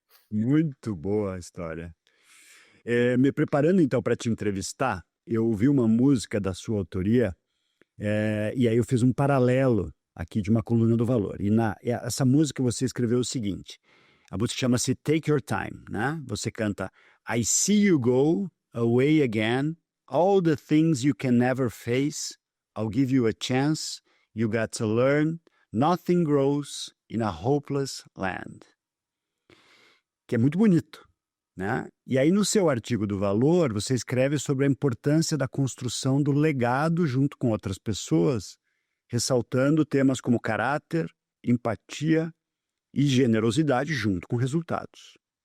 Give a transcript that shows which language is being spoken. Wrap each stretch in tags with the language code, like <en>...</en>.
<pt>Muito boa a história. Me preparando então para te entrevistar, eu ouvi uma música da sua autoria, e aí eu fiz um paralelo aqui de uma coluna do Valor. Essa música você escreveu o seguinte: a música chama-se Take Your Time, né? Você canta</pt> <en>I see you go away again, all the things you can never face, I'll give you a chance, you got to learn, nothing grows in a hopeless land.</en> <pt>Que é muito bonito, né? E aí no seu artigo do Valor, você escreve sobre a importância da construção do legado junto com outras pessoas, ressaltando temas como caráter, empatia e generosidade junto com resultados.</pt>